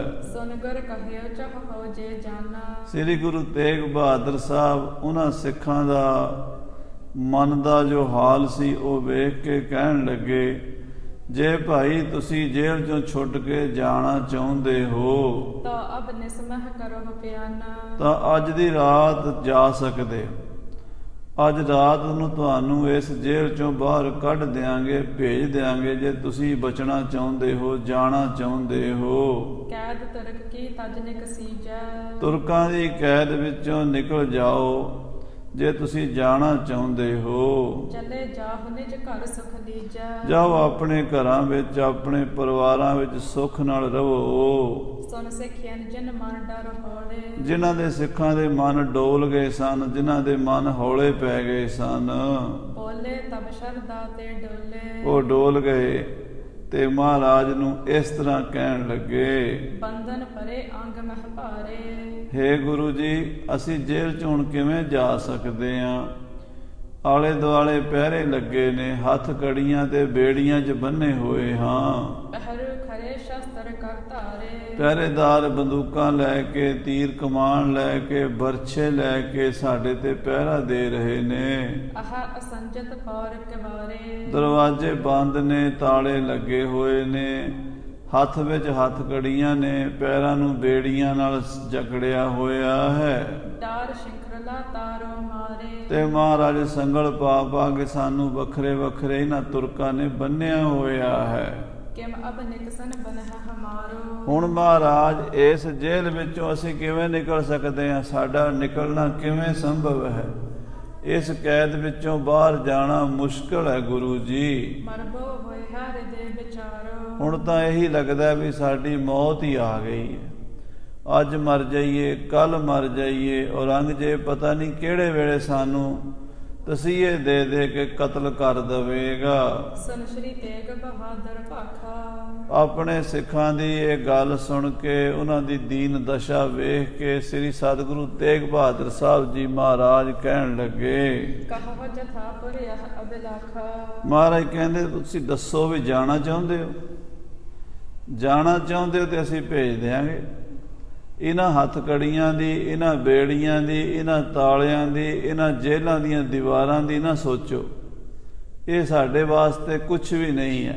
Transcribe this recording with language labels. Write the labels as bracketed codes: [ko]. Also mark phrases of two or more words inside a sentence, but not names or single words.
[bra] सुन गुर कहिओ चह हो जे जाना। [pa] ਸ੍ਰੀ ਗੁਰੂ ਤੇਗ ਬਹਾਦਰ ਸਾਹਿਬ ਉਹਨਾਂ ਸਿੱਖਾਂ ਦਾ ਮਨ ਦਾ ਜੋ ਹਾਲ ਸੀ ਉਹ ਵੇਖ ਕੇ ਕਹਿਣ ਲੱਗੇ, ਜੇ ਭਾਈ ਤੁਸੀਂ ਜੇਲ੍ਹ ਚੋਂ ਛੁੱਟ ਕੇ ਜਾਣਾ ਚਾਹੁੰਦੇ ਹੋ [bra] तो अब निस्मह करो प्याना। [pa] ਤਾਂ ਅੱਜ ਦੀ ਰਾਤ ਜਾ ਸਕਦੇ ਹੋ। ਅੱਜ ਰਾਤ ਨੂੰ ਤੁਹਾਨੂੰ ਇਸ ਜੇਲ੍ਹ ਚੋਂ ਬਾਹਰ ਕੱਢ ਦਿਆਂਗੇ, ਭੇਜ ਦਿਆਂਗੇ ਜੇ ਤੁਸੀਂ ਬਚਣਾ ਚਾਹੁੰਦੇ ਹੋ, ਜਾਣਾ ਚਾਹੁੰਦੇ ਹੋ। [bra] कैद तुर्क की तज निक सीजै। [pa] ਤੁਰਕਾਂ ਦੀ ਕੈਦ ਵਿੱਚੋਂ ਨਿਕਲ ਜਾਓ ਜੇ ਤੁਸੀਂ ਜਾਣਾ ਚਾਹੁੰਦੇ ਹੋ। [bra] चले जाहु निज घर सुख लीजै। [pa] ਜਾਓ ਆਪਣੇ ਘਰਾਂ ਵਿੱਚ, ਆਪਣੇ ਪਰਿਵਾਰਾਂ ਵਿੱਚ ਸੁੱਖ ਨਾਲ ਰਹੋ। [bra] सुन सिखियन जिन मन डर होले। [pa] ਜਿਨ੍ਹਾਂ ਦੇ ਸਿੱਖਾਂ ਦੇ ਮਨ ਡੋਲ ਗਏ ਸਨ, ਜਿਨ੍ਹਾਂ ਦੇ ਮਨ ਹੌਲੇ ਪੈ ਗਏ ਸਨ, [bra] बोले तब शरदा ते डोले। [pa] ਉਹ ਡੋਲ ਗਏ ਤੇ ਮਹਾਰਾਜ ਨੂੰ ਇਸ ਤਰ੍ਹਾਂ ਕਹਿਣ ਲੱਗੇ, [bra] बंधन परे अंग मह भारे। [pa] ਹੇ ਗੁਰੂ ਜੀ, ਅਸੀਂ ਜੇਲ੍ਹ 'ਚ ਹੁਣ ਕਿਵੇਂ ਜਾ ਸਕਦੇ ਹਾਂ? ਆਲੇ ਦੁਆਲੇ ਪਹਿਰੇ ਲੱਗੇ ਨੇ, ਹੱਥ ਕੜੀਆਂ ਤੇ ਬੇੜੀਆਂ 'ਚ ਬੰਨੇ ਹੋਏ ਹਾਂ। [bra] पहरु खरे शस्त्र कर धारे। [pa] ਪਹਿਰੇਦਾਰ ਬੰਦੂਕਾਂ ਲੈ ਕੇ, ਤੀਰ ਕਮਾਨ ਲੈ ਕੇ, ਬਰਛੇ ਲੈ ਕੇ ਸਾਡੇ ਤੇ ਪਹਿਰਾ ਦੇ ਰਹੇ ਨੇ। [bra] आह असंजत पौर किवारे। [pa] ਦਰਵਾਜ਼ੇ ਬੰਦ ਨੇ, ਤਾਲੇ ਲੱਗੇ ਹੋਏ ਨੇ, ਹੱਥ ਵਿੱਚ ਹੱਥ ਕੜੀਆਂ ਨੇ, ਪੈਰਾਂ ਨੂੰ ਬੇੜੀਆਂ ਨਾਲ ਜਕੜਿਆ ਹੋਇਆ ਹੈ। [bra] डार शिंखरला तारो मारे। [pa] ਤੇ ਮਹਾਰਾਜ ਸੰਗਲ ਪਾ ਪਾ ਕੇ ਸਾਨੂੰ ਵੱਖਰੇ ਵੱਖਰੇ ਇਹਨਾਂ ਤੁਰਕਾਂ ਨੇ ਬੰਨਿਆ ਹੋਇਆ ਹੈ। [bra] किम अब निकसन बनह हमारो। [pa] ਹੁਣ ਮਹਾਰਾਜ ਇਸ ਜੇਲ੍ਹ ਵਿੱਚੋਂ ਅਸੀਂ ਕਿਵੇਂ ਨਿਕਲ ਸਕਦੇ ਹਾਂ? ਸਾਡਾ ਨਿਕਲਣਾ ਕਿਵੇਂ ਸੰਭਵ ਹੈ? ਇਸ ਕੈਦ ਵਿੱਚੋਂ ਬਾਹਰ ਜਾਣਾ ਮੁਸ਼ਕਲ ਹੈ ਗੁਰੂ ਜੀ। [bra] मरबो होए हर दे विचारो। [pa] ਹੁਣ ਤਾਂ ਇਹੀ ਲੱਗਦਾ ਵੀ ਸਾਡੀ ਮੌਤ ਹੀ ਆ ਗਈ ਹੈ। ਅੱਜ ਮਰ ਜਾਈਏ, ਕੱਲ ਮਰ ਜਾਈਏ, ਔਰੰਗਜ਼ੇਬ ਪਤਾ ਨਹੀਂ ਕਿਹੜੇ ਵੇਲੇ ਸਾਨੂੰ ਤਸੀਹੇ ਦੇ ਦੇ ਕੇ ਕਤਲ ਕਰ ਦੇਵੇਗਾ। [bra] सुन श्री तेग बहादुर भाखा। [pa] ਆਪਣੇ ਸਿੱਖਾਂ ਦੀ ਇਹ ਗੱਲ ਸੁਣ ਕੇ, ਉਹਨਾਂ ਦੀ ਦੀਨ ਦਸ਼ਾ ਵੇਖ ਕੇ ਸ੍ਰੀ ਸਤਿਗੁਰੂ ਤੇਗ ਬਹਾਦਰ ਸਾਹਿਬ ਜੀ ਮਹਾਰਾਜ ਕਹਿਣ ਲੱਗੇ, [bra] कहो जथा पुर यह अभिलाखा। [pa] ਮਹਾਰਾਜ ਕਹਿੰਦੇ ਤੁਸੀਂ ਦੱਸੋ ਵੀ ਜਾਣਾ ਚਾਹੁੰਦੇ ਹੋ? ਜਾਣਾ ਚਾਹੁੰਦੇ ਹੋ ਤੇ ਅਸੀਂ ਭੇਜ ਦਿਆਂਗੇ। ਇਹਨਾਂ ਹੱਥ ਕੜੀਆਂ ਦੀ, ਇਹਨਾਂ ਬੇੜੀਆਂ ਦੀ, ਇਹਨਾਂ ਤਾਲਿਆਂ ਦੀ, ਇਹਨਾਂ ਜੇਲ੍ਹਾਂ ਦੀਆਂ ਦੀਵਾਰਾਂ ਦੀ ਨਾ ਸੋਚੋ। ਇਹ ਸਾਡੇ ਵਾਸਤੇ ਕੁਝ ਵੀ ਨਹੀਂ ਹੈ।